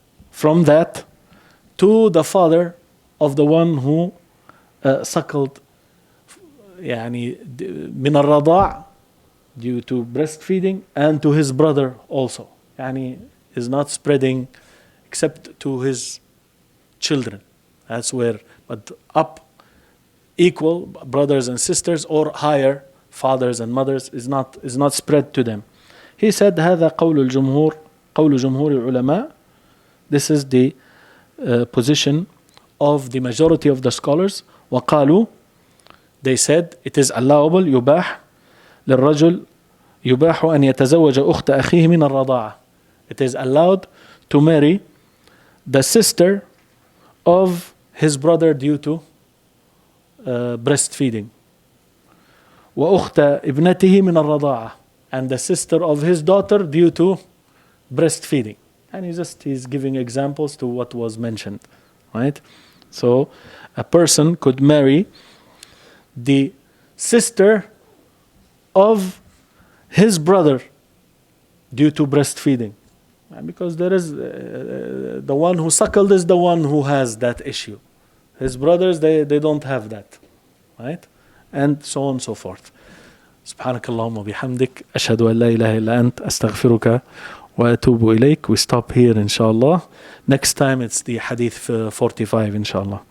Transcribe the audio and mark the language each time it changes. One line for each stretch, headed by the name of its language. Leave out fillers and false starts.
English: from that to the father of the one who suckled,
Arabic: يعني من الرضاع
English: due to breastfeeding, and to his brother also, يعني is not spreading except to his children. That's where, but up equal brothers and sisters or higher fathers and mothers is not spread to them. He said
Arabic: هذا قول الجمهور, قول جمهور العلماء.
English: This is the position of the majority of the scholars.
Arabic: وقالوا,
English: they said, it is allowable,
Arabic: يباح للرجل يباح أن يتزوج أخت أخيه من الرضاعة.
English: It is allowed to marry the sister of his brother due to breastfeeding.
Arabic: وأخت ابنته من الرضاعة,
English: and the sister of his daughter due to breastfeeding. And he's giving examples to what was mentioned, right? So a person could marry the sister of his brother due to breastfeeding, because there is the one who suckled is the one who has that issue. His brothers, they don't have that, right? And so on and so forth.
Arabic: سبحانك اللهم وبحمدك أشهد أن لا إله إلا أنت أستغفرك وأتوب إليك.
English: We stop here inshallah. Next time it's the Hadith 45 inshallah.